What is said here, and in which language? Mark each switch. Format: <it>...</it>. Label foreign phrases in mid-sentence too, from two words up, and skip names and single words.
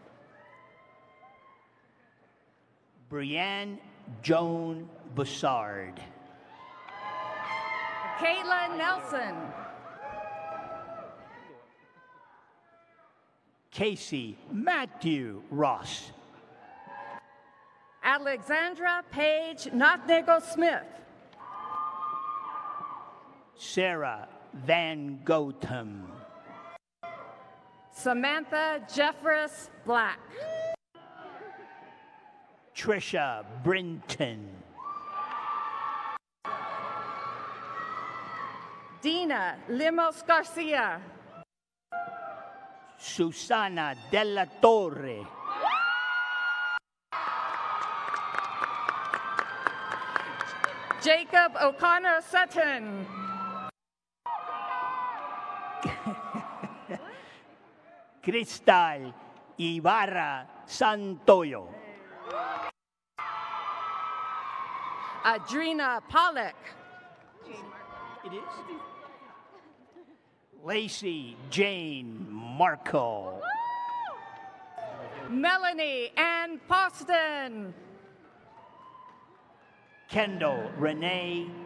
<en>Brianne Joan Bussard. Caitlin Nelson. Casey Matthew Ross. Alexandra Paige Notnego Smith. Sarah Van Gotham. Samantha Jeffress Black. Trisha Brinton. Dina Limos Garcia. Susana Della Torre. Jacob O'Connor Sutton. Cristal Ibarra Santoyo. Adrina Pollock. It is? Lacey Jane Marco. Melanie Ann Poston. Kendall Renee.</en>